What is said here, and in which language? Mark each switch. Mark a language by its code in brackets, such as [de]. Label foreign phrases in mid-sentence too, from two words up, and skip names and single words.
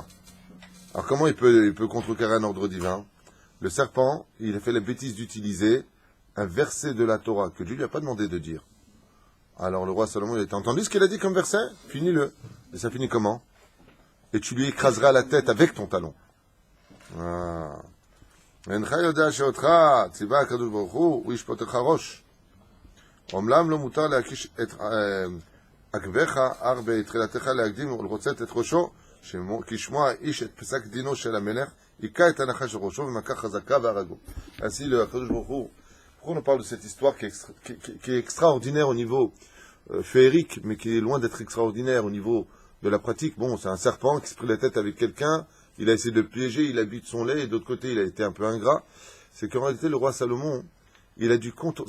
[fr] Alors comment il peut contrecarrer un ordre divin? Le serpent, il a fait la bêtise d'utiliser un verset de la Torah que Dieu lui a pas demandé de dire. Alors le roi Salomon, il a entendu ce qu'il a dit comme verset? Finis-le. Et ça finit comment? Et tu lui écraseras la tête avec ton talon. Ah. [he] אינך יודע שאותך ציווה הקדוש ברוך הוא ישפוטך ראש. אומנם לא מותר להקיש את עקביך אך בתחילתך להקדים ולרוצץ את ראשו, כי שמוע האיש את פסק דינו של המלך, היכה את הנחש של ראשו ומכה חזקה והרגו. [fr] Ainsi le [he] הקדוש ברוך הוא, [fr] pourquoi on parle de cette histoire qui est extraordinaire au niveau féerique, mais qui est loin d'être extraordinaire au niveau de la pratique? Bon, c'est un serpent qui se prit la tête avec quelqu'un. Il a essayé de le piéger, il a bu de son lait, et d'autre côté, il a été un peu ingrat. C'est qu'en réalité, le roi Salomon, il a dû contourner.